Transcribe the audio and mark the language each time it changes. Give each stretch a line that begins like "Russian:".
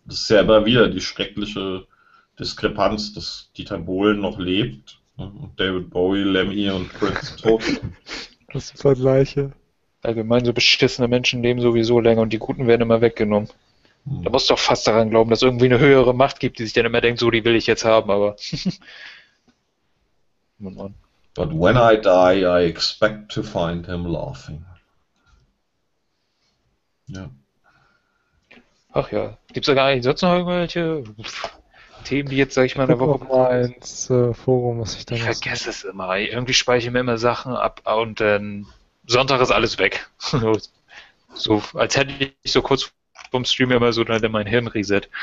German: Das ist ja immer wieder die schreckliche Diskrepanz, dass Dieter Bohlen noch lebt und David Bowie, Lemmy und Prince tot sind. Das sind Vergleiche. Allgemein, so beschissene Menschen leben sowieso länger und die Guten werden immer weggenommen. Da musst du doch fast daran glauben, dass es irgendwie eine höhere Macht gibt, die sich dann immer denkt, so, die will ich jetzt haben, aber...
English: But when I die, I expect to find him laughing.
German: Ja. Ach ja, gibt es da gar nicht sonst noch irgendwelche Themen, die jetzt, sag ich mal, in der Woche... Ich guck mal ins Forum, was ich da... Ich vergesse es immer. Irgendwie speichere ich mir immer Sachen ab und dann... Sonntag ist alles weg. So, als hätte ich so kurz vom Stream immer so dann mein Hirn reset.